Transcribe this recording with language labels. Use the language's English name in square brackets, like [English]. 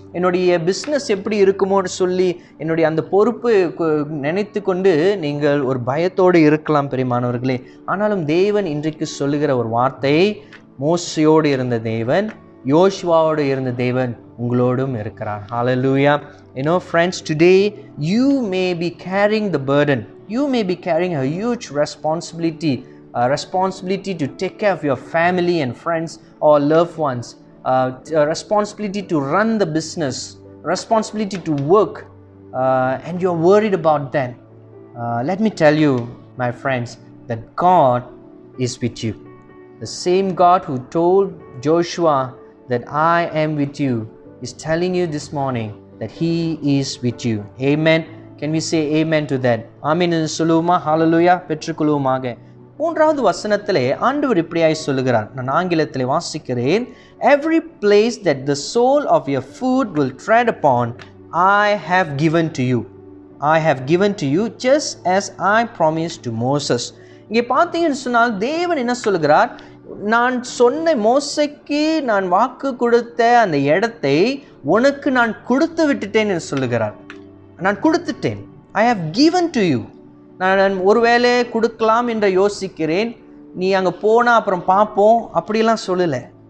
[Tamil] என்னுடைய பிஸ்னஸ் எப்படி இருக்குமோன்னு சொல்லி என்னுடைய அந்த பொறுப்பு நினைத்து கொண்டு நீங்கள் ஒரு பயத்தோடு இருக்கலாம் பிரியமானவர்களே. ஆனாலும் தேவன் இன்றைக்கு சொல்லுகிற ஒரு வார்த்தை, மோசேயோடு இருந்த தேவன், யோசுவாவோடு இருந்த தேவன் உங்களோடும் இருக்கிறார். [English] Hallelujah. You know friends, today you may be carrying the burden, you may be carrying a huge responsibility to take care of your family and friends or loved ones, a responsibility to run the business, responsibility to work, and you're worried about that. Let me tell you, my friends, that God is with you. The same God who told Joshua that I am with you is telling you this morning that he is with you. Amen. Can we say amen to that? [Tamil] Amen என்று சொல்லுவோமா? ஹல்லேலூயா. பெற்றுக்கொள்வோமாக. 3வது வசனத்திலே ஆண்டவர் இப்படியாய் சொல்லுகிறார். நான் ஆங்கிலத்திலே வாசிக்கிறேன். [English] Every place that the sole of your foot will tread upon, I have given to you. I have given to you just as I promised to Moses. [Tamil] இங்கே பார்த்தீங்கன்னு சொன்னால் தேவன் என்ன சொல்லுகிறார், நான் சொன்ன மோசேக்கு நான் வாக்கு கொடுத்த அந்த இடத்தை உனக்கு நான் கொடுத்து விட்டுட்டேன் என்று சொல்லுகிறார். நான் கொடுத்துட்டேன். [English] I have given to you. [Tamil] நான் ஒருவேளை கொடுக்கலாம் என்று யோசிக்கிறேன், நீ அங்கே போனால் அப்புறம் பார்ப்போம் அப்படிலாம் சொல்லலை.